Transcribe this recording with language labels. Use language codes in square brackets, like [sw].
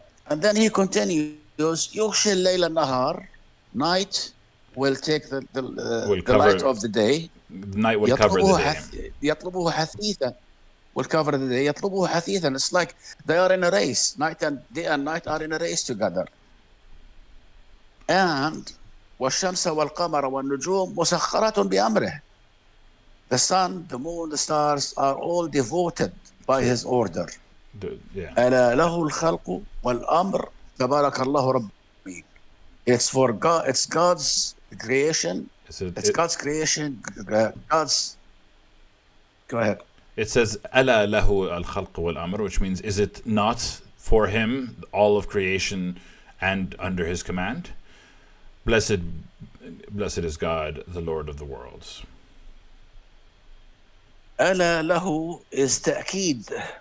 [en] And then he continues. [ar] يغشي الليل النهار. [en] night will take Will the light cover of the day. night will cover the day. [ar] يطلبه حثيثا. [en] Will cover the day. [ar] يطلبه حثيثا. [en] It's like they are in a race. Day and night are in a race together. [ar] And والشمس والقمر والنجوم مسخرة بأمره. [en] The sun, the moon, the stars are all devoted by his order. Yeah. [ar] ألا له الخلق والأمر تبارك الله رب العالمين. [en] It's for God. It's God's creation. It's God's creation. God's. Go ahead. It says [ar] ألا له الخلق والأمر, [en] which means, is it not for him all of creation and under his command? Blessed is God, the Lord of the worlds. [ar] ألا له is تأكيد.